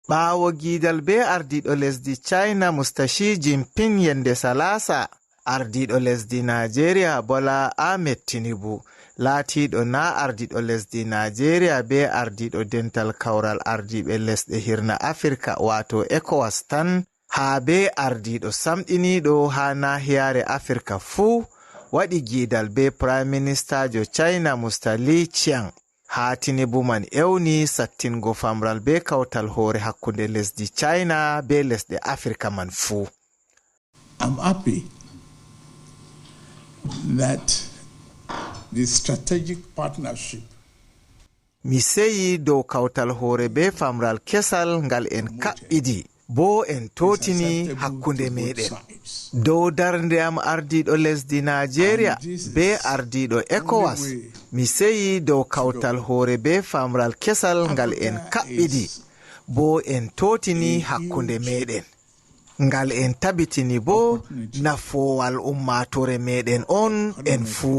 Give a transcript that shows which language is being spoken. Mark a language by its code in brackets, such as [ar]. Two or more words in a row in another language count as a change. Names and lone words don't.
[ff] ɓaawo giidal be ardiiɗo lesdi China Mustashi Jinping yende Salasa, ardiiɗo lesdi Najeriya Bola Ahmed Tinubu laatiiɗo na ardiiɗo lesdi Najeriya be ardiiɗo dental kawral ardiiɓe lesɗe hirna Afirka wato ECOWAS tan, haa be ardiiɗo samɗiniiɗo haa nahiyaare Afirka fuu waɗi giidal be [en] Prime Minister [ff] China Mr. Li Qiang. haa Tinubu man ewni sattingo famral be kawtal hoore hakkunde lesdi China be lesɗe Afrika man fuu. [en] I'm happy that the strategic partnership [ff] mi seyi dow kawtal hoore be famral kesal ngal en kaɓɓidi bo en totini hakkunde meɗen dow darnde am ardiɗo lesdi Nigeria be ardiɗo ECOWAS. Mi seyi dow kawtal hoore be famral kesal ngal en kaɓɓidi bo en totini hakkunde meɗen ngal en tabitini bo nafoowal ummatore meɗen on en fuu.